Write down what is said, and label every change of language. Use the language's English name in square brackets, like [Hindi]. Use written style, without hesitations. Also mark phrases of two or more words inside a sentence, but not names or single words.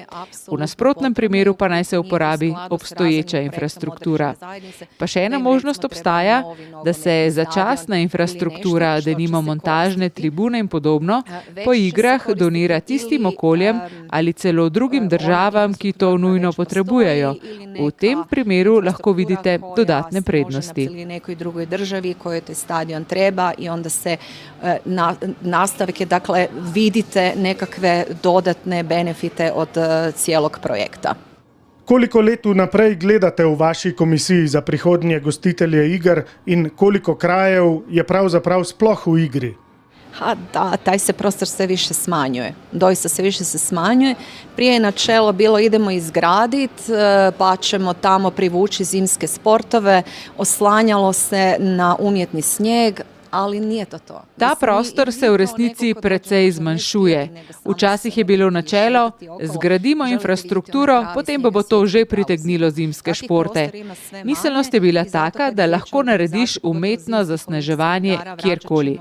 [Slovenian] V nasprotnem primeru pa naj se uporabi obstoječa infrastruktura. Pa še ena možnost obstaja, da se začasna infrastruktura, denimo montažne tribune in podobno, po igrah donira tistim okoljem ali celo drugim državam, ki to nujno potrebujejo. V tem primeru lahko vidite dodatne prednosti. [Croatian] Kojoj taj stadion treba i onda se nastavke, dakle vidite nekakve dodatne benefite od cijelog projekta. [Slovenian] Koliko let vnaprej gledate v vaši komisiji za prihodnje gostitelje iger in koliko krajev je pravzaprav sploh v igri? [Croatian] Da, taj se prostor sve više smanjuje. Doista se više se smanjuje. Prije je načelo bilo idemo izgraditi, pa ćemo tamo privući zimske sportove, oslanjalo se na umjetni snijeg, ali nije to. [Slovenian] Ta prostor se v resnici precej zmanjšuje. Včasih je bilo načelo, zgradimo infrastrukturo, potem pa bo to že pritegnilo zimske športe. Miselnost je bila taka, da lahko narediš umetno zasneževanje kjerkoli.